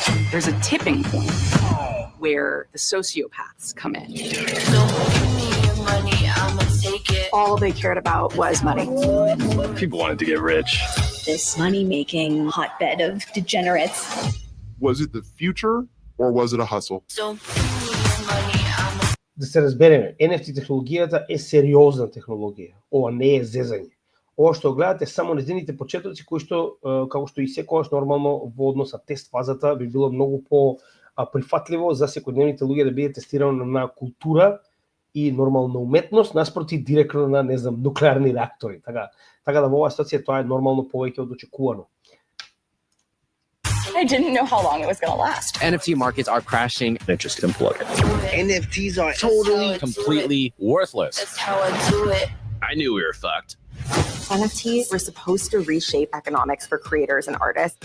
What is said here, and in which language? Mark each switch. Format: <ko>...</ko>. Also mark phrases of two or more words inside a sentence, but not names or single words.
<en>There's a tipping point where the sociopaths come in. All they cared about was money. People wanted to get rich. This money-making hotbed of degenerates. Was it the future or was it a hustle?</en> <mk>Да се разбереме, NFT технологијата е сериозна технологија. Ова не е зезање. Ова што гледате само незините почетоци кои што како што и секогаш нормално во однос на тест фазата би било многу по прифатливо за секојдневните луѓе да биде тестирано на култура и нормална уметност наспроти директно на нуклеарни реактори. Така да во оваа ситуација тоа е нормално повеќе од очекувано.</mk> <en>I didn't know how long it was going to last. NFT markets are crashing. They're just imploded. NFTs are totally, Completely worthless. That's how I do it. I knew we were fucked. NFTs were supposed to reshape economics for creators and artists.</en>